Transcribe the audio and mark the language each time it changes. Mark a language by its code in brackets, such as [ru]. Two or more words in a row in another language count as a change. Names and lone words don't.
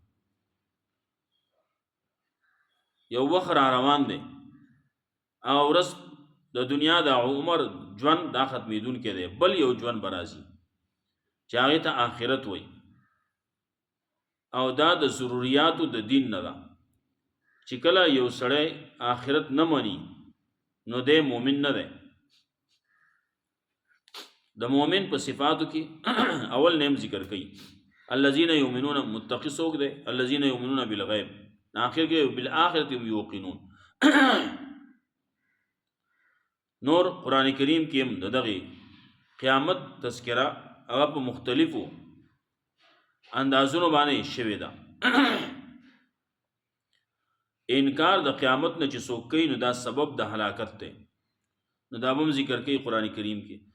[ps] یو وخت را روان دی او ورځ د دنیا د عمر ژوند دا ختمیدون کې دی، بل یو ژوند برازي چې هغه ته آخرت وای، او دا د ضرورتو د دین نه ده. چې کله یو سړی آخرت نه مني نو دی مومن نه دی. د مومن په صفاتو کې اول نیم ذکر کړي، [ar] الذين يؤمنون [ps] متقی څوک دی؟ [ar] الذين يؤمنون بالغیب، [ps] آخر کې [ar] بالآخرة هم یوقنون. [ps] نور قرآن کریم کې هم دغه قیامت تذکرہ هغه په مختلفو اندازونو باندې شوی ده. انکار د قیامت نه چې څوک کوي نو دا سبب د هلاکت دی، نو دا هم ذکر کوي قرآن کریم کې.